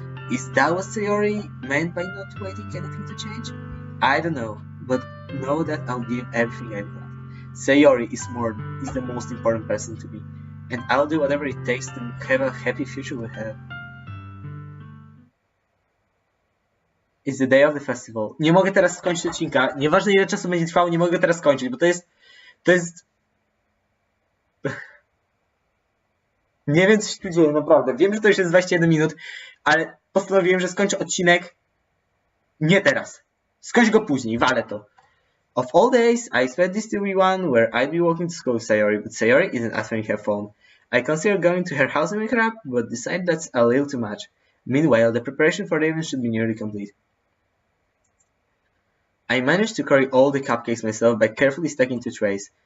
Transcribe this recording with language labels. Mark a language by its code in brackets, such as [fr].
[en] Is that what Sayori meant by not waiting anything to change? I don't know, but know that I'll give everything I've got. Sayori is the most important person to me, and I'll do whatever it takes to have a happy future with her. It's the day of the festival. [pl] Nie mogę teraz skończyć odcinka. Nieważne ile czasu będzie trwało, nie mogę teraz skończyć, bo to jest... Nie wiem, co się tu dzieje, naprawdę. Wiem, że to już jest 21 minut, ale postanowiłem, że skończę odcinek nie teraz. Skończę go później, walę to. [en] Of all days, I expect this to be one where I'd be walking to school with Sayori, but Sayori isn't answering her phone. I consider going to her house and wake her up, but decide that's a little too much. Meanwhile, the preparation for the event should be nearly complete. I managed to carry all the cupcakes myself by carefully stacking two trays.